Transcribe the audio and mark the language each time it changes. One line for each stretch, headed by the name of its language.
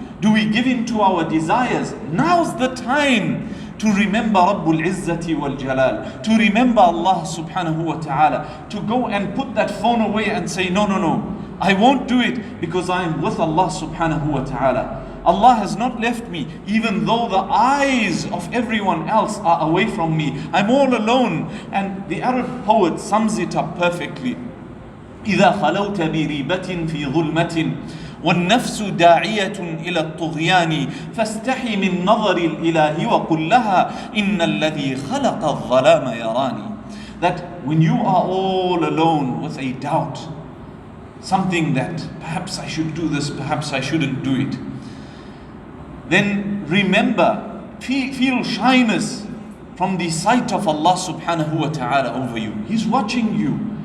English: Do we give in to our desires? Now's the time to remember Rabbul Izzati wal Jalal, to remember Allah subhanahu wa ta'ala, to go and put that phone away and say, no, I won't do it because I am with Allah subhanahu wa ta'ala. Allah has not left me, even though the eyes of everyone else are away from me. I'm all alone. And the Arab poet sums it up perfectly.
Arabic: إذا خلوت بريبة في ظلمة والنفس داعية إلى الطغيان فاستحي من نظر الإله وقل لها إن الذي خلق الظلام يراني.
English: That when you are all alone with a doubt, something that perhaps I should do this, perhaps I shouldn't do it, then remember, feel shyness from the sight of Allah subhanahu wa ta'ala over you. He's watching you.